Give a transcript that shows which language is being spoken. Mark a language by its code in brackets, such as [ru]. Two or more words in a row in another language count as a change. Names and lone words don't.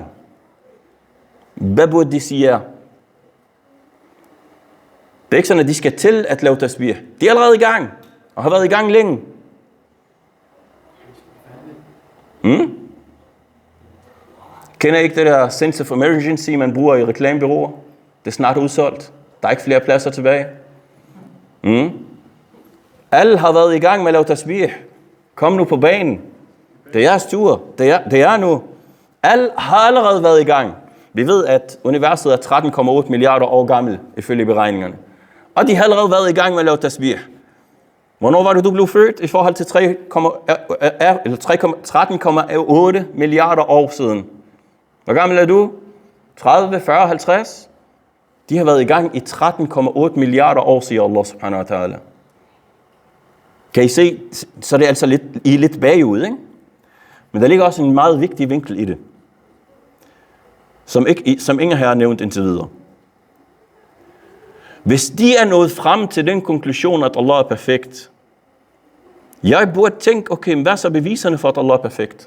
[da] Hvad burde de sige jer? Det er ikke sådan, at de skal til at lave tasbih. De er allerede i gang, og har været i gang længe. Kender I ikke det der [en] sense of emergency, [da] man bruger i reklamebureauer? Det er snart udsolgt. Der er ikke flere pladser tilbage. Alle har været i gang med at lave tasbih. Kom nu på banen. Det er jeres tur. Det er nu. Alle har allerede været i gang. Vi ved, at universet er 13,8 milliarder år gammel, ifølge beregningerne. Og de har allerede været i gang med at lave tasbih. Hvornår var det, du blev født i forhold til 13,8 milliarder år siden? Hvor gammel er du? 30, 40, 50? De har været i gang i 13,8 milliarder år, siger [ar] الله سبحانه وتعالى. [da] Kan I se, så det er altså lidt bagud, ikke? Men der ligger også en meget vigtig vinkel i det, som ingen her har nævnt indtil videre. Hvis de er nået frem til den konklusion, at Allah er perfekt, jeg burde tænke, okay, hvad er så beviserne for, at Allah er perfekt?